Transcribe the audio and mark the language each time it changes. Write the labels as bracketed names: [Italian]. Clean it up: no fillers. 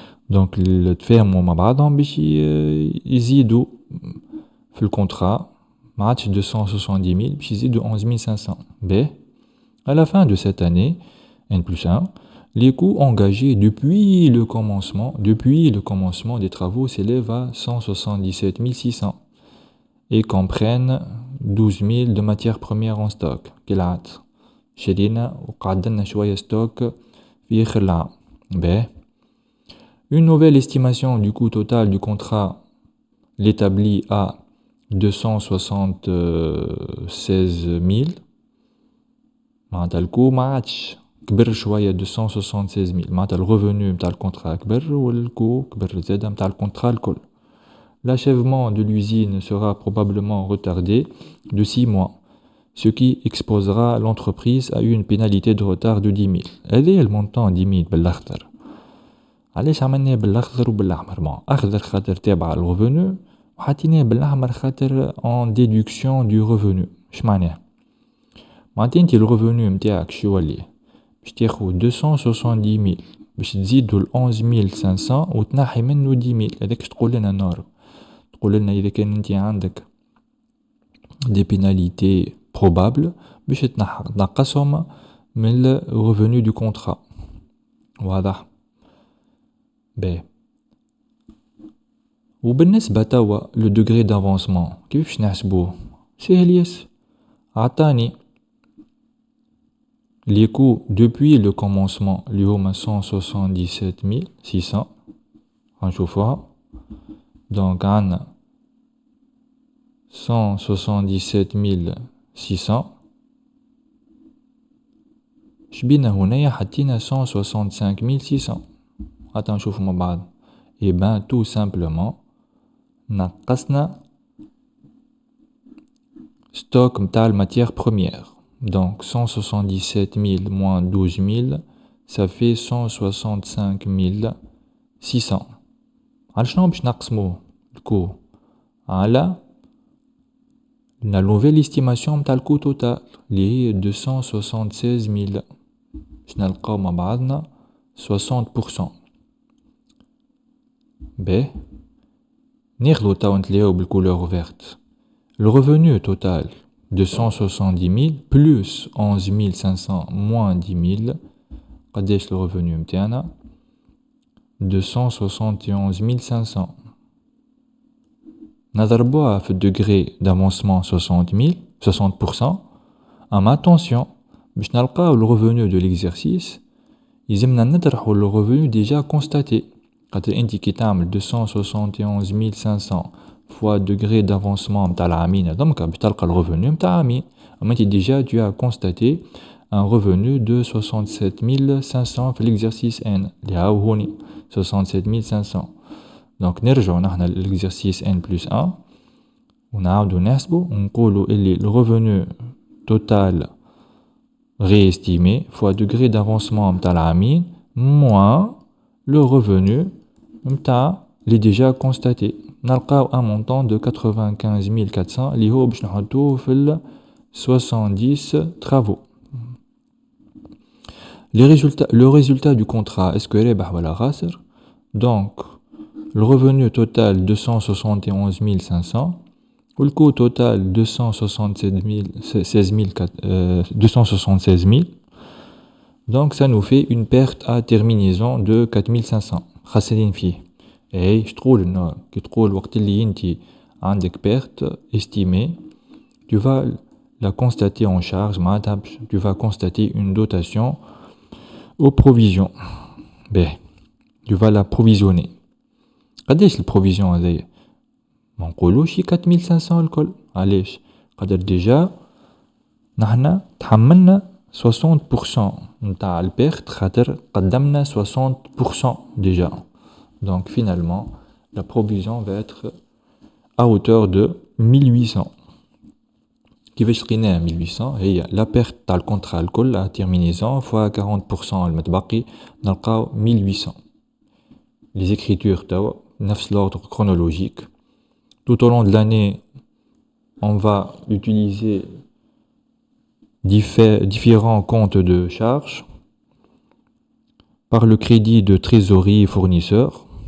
[Arabic] donc تفاهموا مع بعضهم باش يزيدوا في الكونترا ما عادش 270 000 باش يزيدوا 11 500. [French] باهي à la fin de cette année n+1 les coûts engagés depuis le commencement des travaux s'élèvent à 177 600 et comprennent 12 000 de matières premières en stock. [Arabic] كالعادة شرينا وقعدنا شوية ستوك في آخر العام. [French] باهي une nouvelle estimation du coût total du contrat l'établit à 276 000. [Arabic] معناتها الكو ما عادش كبر شوية 276 000. معناتها الريفونو نتاع الكونترا كبر والكو كبر زادا نتاع الكونترا الكل. [French] L'achèvement de l'usine sera probablement retardé de 6 mois, ce qui exposera l'entreprise à une pénalité de retard de 10 000. [Arabic] هذا المونطون 10 000 بالاخضر. علاش عملناه بالاخضر وبالاحمر؟ ما اخضر خاطر تابع الريفونو وحطيناه بالاحمر خاطر [French] en déduction du revenu. [Arabic] اش معناه؟ معناتها انت الريفونو نتاعك شو يولي؟ باش تاخذ 270 000 باش تزيدوا ل 11 500 وتنحي منه 10 000. هذاك تقول لنا نور، تقول لنا اذا كان انت عندك دي بيناليتي بروبابل باش تنقصهم من الريفونو دو كونترا. واضح؟ باهي وبالنسبة توا لو degré d'avancement كيفاش نحسبوه؟ سهل ياسر. عطاني [French] les coûts depuis le commencement [Arabic] اللي هما 177600 غنشوفوها. دونك عندنا 177600 شبينا هنايا حطينا 165600. حتى نشوفو مع بعض. [French] Et ben tout simplement [Arabic] نقصنا [French] stock متاع الماتيère première. Donc 177 000 moins 12 000 ça fait 165 600. [Arabic] على شنو باش نقسموه الكو؟ على [French] la nouvelle estimation [Arabic] متاع الكو توتال اللي هي 276 000. باش نلقاو مع بعضنا 60%. باهي ناخدو توا نتلاقاو بالكولور فيرت. [French] Le revenu total 270 000 plus 11 500 moins 10 000 [Arabic] قداش [French] le revenu متاعنا؟ 271 500. [Arabic] نضربوها في degré d'avancement 60%. [French] أما attention [Arabic] باش نلقاو [French] le revenu de l'exercice [Arabic] يلزمنا نطرحو [French] le revenu déjà constaté. [Arabic] خاطر انت كي تعمل 271 500 [French] fois degré d'avancement [Arabic] متاع العامين هذوما باش تلقى الريفوني متاع عامين. اما انت ديجا [French] tu as constaté un revenu de 67 500 في l'exercice N [Arabic] اللي هاو هوني [French] 67 500. [Arabic] دونك نرجعو نحنا l'exercice N plus 1 ونعاودو نحسبو ونقولو اللي الريفوني توتال [French] réestimé fois degré d'avancement [Arabic] متاع العامين [French] moins le revenu [Arabic] متاع اللي déjà constaté. نلقاو [French] un montant de [Arabic] 95 400 اللي هو باش نحطوه في 70 travaux. [French] Le résultat du contrat, est-ce que [Arabic] ربح ولا خاسر؟ [French] Donc le revenu total 271 500 ou le coût total 276 000. Donc ça nous fait une perte à terminaison de 4500 [Arabic] خاسرين فيه. اي شتقول انه كي تقول وقت اللي انتي عندك [French] perte estimée tu vas la constater en charge معناتها tu vas constater une dotation aux provisions. باهي tu vas la provisionner. [Arabic] قداش البروفيزيون هذايا؟ ما نقولوش 4500 الكل. علاش؟ قدر ديجا نحنا تحملنا 60% نتاع البيرت خاطر قدمنا 60% déjà. [French] Donc finalement la provision va être à hauteur de 1800. [Arabic] كيفاش لقيناها 1800؟ هي لا بيرت تاع الكونترا الكل [French] à terminaison fois [Arabic] 40% المتبقي نلقاو 1800. [French] Les écritures توا نفس l'ordre chronologique. Tout au long de l'année on va utiliser différents comptes de charges par le crédit de trésorerie fournisseur.